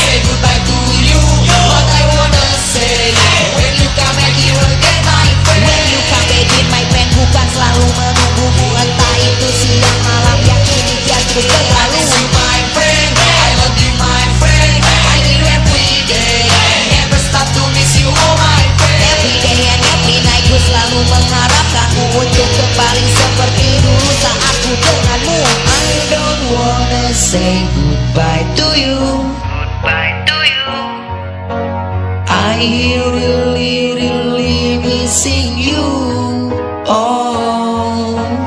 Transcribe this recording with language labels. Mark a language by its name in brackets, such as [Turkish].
[English] goodbye to you, but I wanna say when you come back here again my friend. When you come back here my friend, [Indonesian] bukan selalu menunggumu, entah itu siang malam yang kini kian terus berlalu. [English] My friend, I love you my friend, I hear every day, never stop to miss you oh my friend. Every day and every night [Indonesian] ku selalu mengharapkanmu untuk kembali seperti dulu saat ku denganmu. [English] I don't wanna say goodbye to you, I really missing you. Oh,